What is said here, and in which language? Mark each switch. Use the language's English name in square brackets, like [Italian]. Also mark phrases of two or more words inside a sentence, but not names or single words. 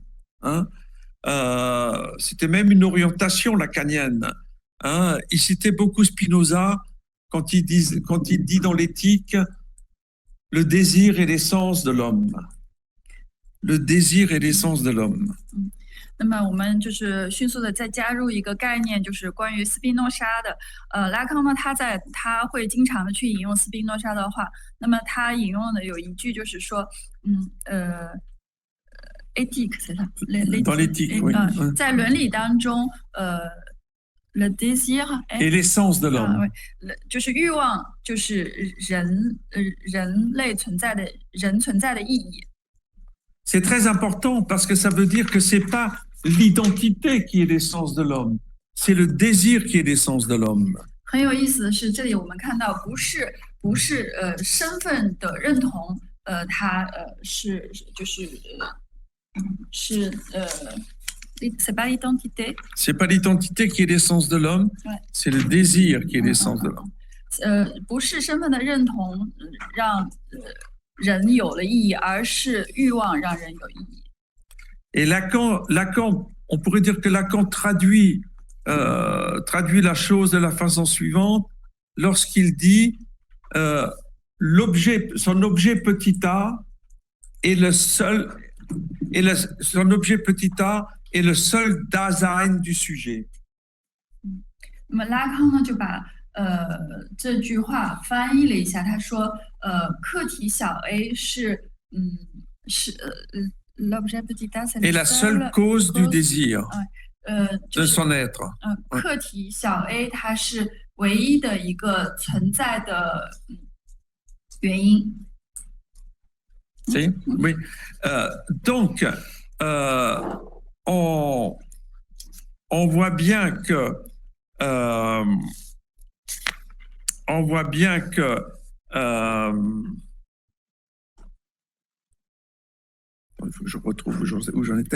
[French] Hein. C'était même une orientation lacanienne. Hein. Il citait beaucoup Spinoza quand il dit dans l'éthique le désir est l'essence de l'homme. Le désir est l'essence de l'homme. [Chinese] 那么我们就是迅速的再加入一个概念，就是关于斯宾诺莎的。拉康呢，他会经常的去引用斯宾诺莎的话。那么他引用的有一句就是说，éthique 是啥？在伦理当中 ， [French] le désir et l'essence de l'homme， [Chinese] 就是欲望，就是人类存在的意义。 [French] C'est très important parce que ça veut dire que c'est pas l'identité qui est l'essence de l'homme, c'est le désir qui est l'essence de l'homme. [Chinese] 很有意思的是，这里我们看到不是身份的认同，它 [French] c'est pas l'identité. C'est pas l'identité qui est l'essence de l'homme, c'est le désir qui est l'essence de l'homme. [Chinese] 不是身份的认同让人有了意义，而是欲望让人有意义。 [French] Et Lacan, on pourrait dire que Lacan traduit la chose de la façon suivante lorsqu'il dit son objet petit a est le seul son objet petit a est le seul Dasein du sujet. [Chinese] 那么拉康呢就把这句话翻译了一下，他说客体小 a 是 [French] l'objet petit a c'est la seule cause du désir. de son être. [Chinese] 客体小 a 它是唯一的一个存在的原因。 [French] Oui. Donc, on voit bien que il faut que je retrouve où j'en étais.